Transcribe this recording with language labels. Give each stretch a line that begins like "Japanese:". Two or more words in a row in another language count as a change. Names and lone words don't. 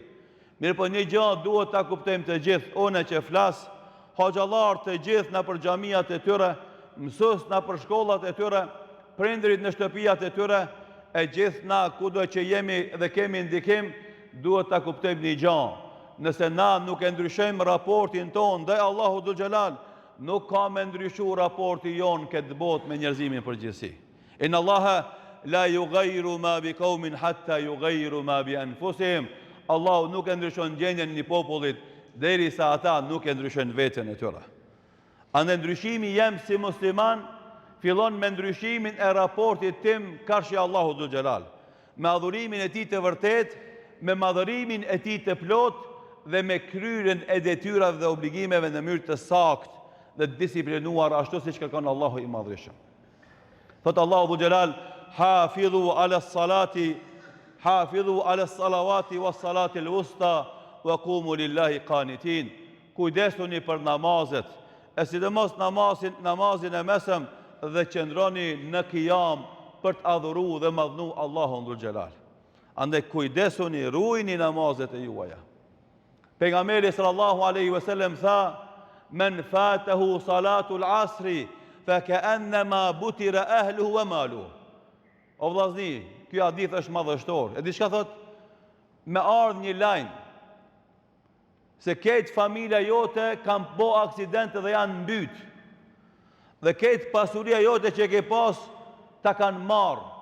Albanian: Mirë po një gjë duhet ta kuptojmë të gjithë, unë që flas, hoxhallar të gjithë na për xhamiat e tyre, mësues na për shkollat e tyre, prindrit në shtëpiat e tyre, e gjithë na kudo që jemi dhe kemi ndikim, duhet ta kuptojmë një gjë. Nëse na nuk e ndryshojmë raportin ton ndaj Allahu Dhul Xhelal, nuk ka me ndryshu raporti jon këtë botë me njerëzimin përgjithësi.
Arabic: إن الله لا يغير ما بقوم حتى يغيروا ما بأنفسهم.
Albanian: Allahu nuk e ndryshon gjendjen e një popullit derisa ata nuk e ndryshojnë veten e tyre. Andaj ndryshimi jem si musliman fillon me ndryshimin e raportit tim karshi Allahu Dhul Xhelal, me adhurimin e tij të vërtet, me madhërimin e tij të plot dhe me kryrjen e detyrave dhe obligimeve në mënyrë të saktë dhe disiplinuar ashtu siç kërkon Allahu i Madhërisht. Thot Allahu Dhul Xhelal:
Arabic: "حافظوا على الصلاة حافظوا على الصلوات والصلاة الوسطى وقوموا لله قانتين."
Albanian: Kujdesuni për namazet, e sidomos namazin e mesëm dhe qëndroni në qiyam për të adhuruar dhe madhnu Allahun Dhul Xhelal. Andaj kujdesuni, ruajini namazet e juaja.
Arabic: Pejgamberi صلى الله عليه وسلم tha: "من فاتته صلاة العصر فكأنما وتر أهله وماله."
Albanian: O vllazni, ky hadith është madhështor. E di çka thot? Me ardh një lajm se këtë familja jote kanë bo aksidente dhe janë mbyt. Dhe këtë pasuria jote që ke pas ta kanë marrë.